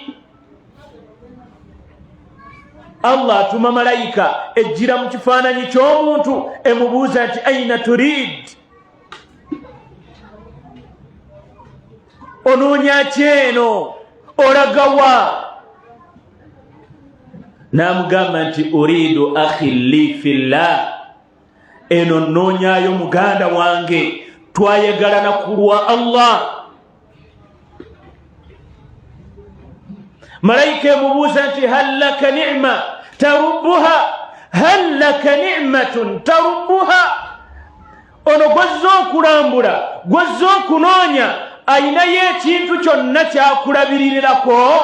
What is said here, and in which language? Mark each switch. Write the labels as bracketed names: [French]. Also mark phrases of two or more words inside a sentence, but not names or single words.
[Ganda] Allah atuma malayika ejjira mu kifaananyi ky'omuntu emubuuza nti [Arabic] أين تريد, [Ganda] onoonya ki eno, olaga wa? N'amugamba nti [Arabic] أريد أخا لي في الله, [Ganda] eno nnoonyaayo muganda wange twayagalana ku lwa Allah. Malayika emubuuza nti [Arabic] هل لك نعمة تربها هل لك نعمة تربها, [Ganda] ono gwazza okulambula, gwazza okunoonya, ayinayo ekintu kyonna kyakulabirirako?